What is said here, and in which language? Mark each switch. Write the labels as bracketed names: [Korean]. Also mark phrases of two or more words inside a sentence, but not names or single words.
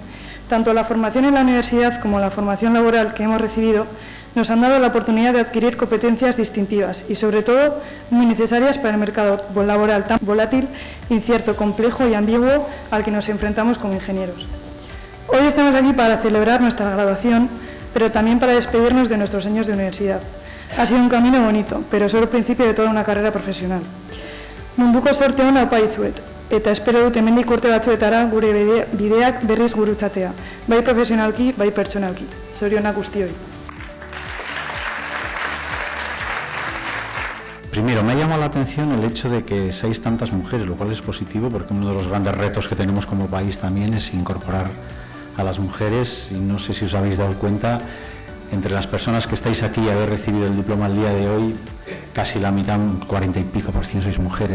[Spanish] Tanto la formación en la universidad como la formación laboral que hemos recibido nos han dado la oportunidad de adquirir competencias distintivas y, sobre todo, muy necesarias para el mercado laboral tan volátil, incierto, complejo y ambiguo al que nos enfrentamos como ingenieros. Hoy estamos aquí para celebrar nuestra graduación, pero también para despedirnos de nuestros años de universidad. Ha sido un camino bonito, pero solo el principio de toda una carrera profesional. [Basque] Munduko sorte ona opa dizuet, eta espero dut hemendik urte batzuetara gure bideak berriz gurutzatea, bai profesionalki, bai pertsonalki. Zorionak guztioi. [Spanish] Primero, me ha llamado la atención el hecho de que seáis tantas mujeres, lo cual es positivo porque uno de los grandes retos que tenemos como país también es incorporar a las mujeres, y no sé si os habéis dado cuenta, entre las personas que estáis aquí y habéis recibido el diploma el día de hoy, casi la mitad, 40 y pico % sois mujeres.